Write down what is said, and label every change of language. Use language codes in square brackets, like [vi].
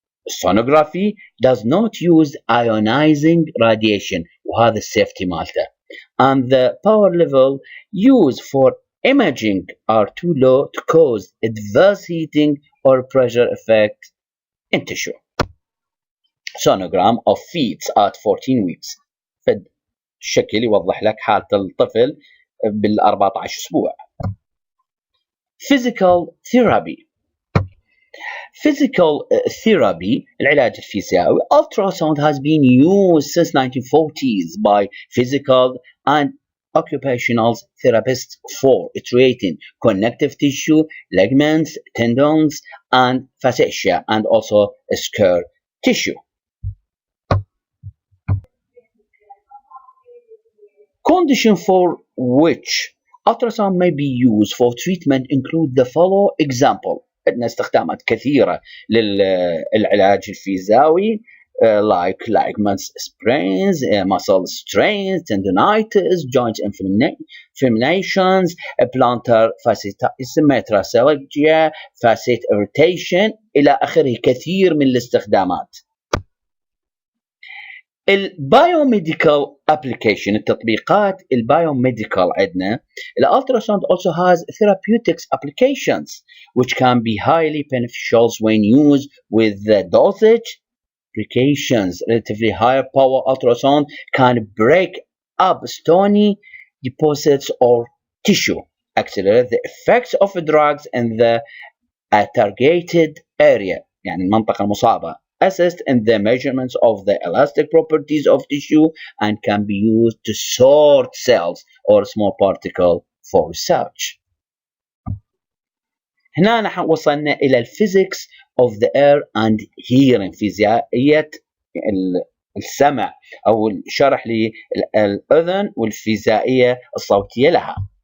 [en] Sonography does not use ionizing radiation [ar] وهذا السيفتي مالته, [en] and the power level used for imaging are too low to cause adverse heating or pressure effect in tissue. Sonogram of fetus at 14 weeks. [ar] فد الشكل يوضح لك حالة الطفل بال14 أسبوع. [en] Physical therapy. Physical therapy [ar] العلاج الفيزيائي. [en] Ultrasound has been used since 1940s by physical and occupational therapists for treating connective tissue, ligaments, tendons, and fascia, and also scar tissue. Conditions for which ultrasound may be used for treatment include the following example. [ar] عندنا استخدامات كثيرة للعلاج الفيزيائي [en] like ligaments sprains, muscle strains, tendonitis, joint inflammations, plantar fasciitis, metralgia, facet irritation [ar] إلى آخره. كثير من الاستخدامات. البايوميديكال application، التطبيقات البايوميديكال عندنا. [en] الالتراساوند also has therapeutics applications which can be highly beneficial when used with the dosage precautions. Relatively higher power ultrasound can break up stony deposits or tissue, accelerate the effects of drugs in the targeted area، [ar] يعني المنطقة المصابة. [en] Assist in the measurements of the elastic properties of tissue and can be used to sort cells or small particle for research. [ar] هنا نحن وصلنا إلى الفيزيكس [en] of the air and hearing، [ar] فيزيائية السمع أو الشرح للأذن والفيزيائية الصوتية لها.